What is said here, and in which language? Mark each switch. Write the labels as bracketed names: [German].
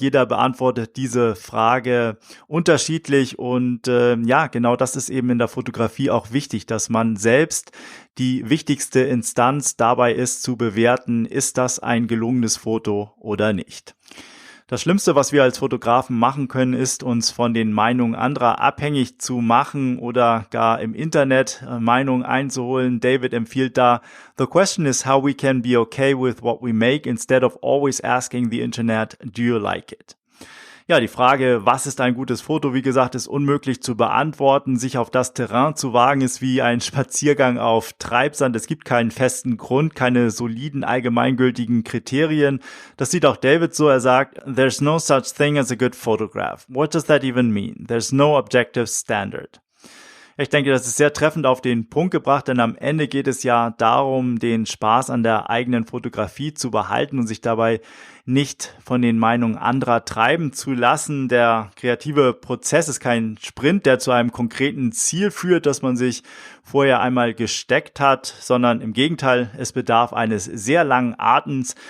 [German] Jeder beantwortet diese Frage unterschiedlich, und genau das ist eben in der Fotografie auch wichtig, dass man selbst die wichtigste Instanz dabei ist, zu bewerten, ist das ein gelungenes Foto oder nicht. Das Schlimmste, was wir als Fotografen machen können, ist, uns von den Meinungen anderer abhängig zu machen oder gar im Internet Meinungen einzuholen. David empfiehlt da: [English] The question is how we can be okay with what we make instead of always asking the Internet, do you like it? [German] Ja, die Frage, was ist ein gutes Foto, wie gesagt, ist unmöglich zu beantworten. Sich auf das Terrain zu wagen, ist wie ein Spaziergang auf Treibsand. Es gibt keinen festen Grund, keine soliden, allgemeingültigen Kriterien. Das sieht auch David so. Er sagt: [English] There's no such thing as a good photograph. What does that even mean? There's no objective standard. [German] Ich denke, das ist sehr treffend auf den Punkt gebracht, denn am Ende geht es ja darum, den Spaß an der eigenen Fotografie zu behalten und sich dabei nicht von den Meinungen anderer treiben zu lassen. Der kreative Prozess ist kein Sprint, der zu einem konkreten Ziel führt, das man sich vorher einmal gesteckt hat, sondern im Gegenteil, es bedarf eines sehr langen Atems.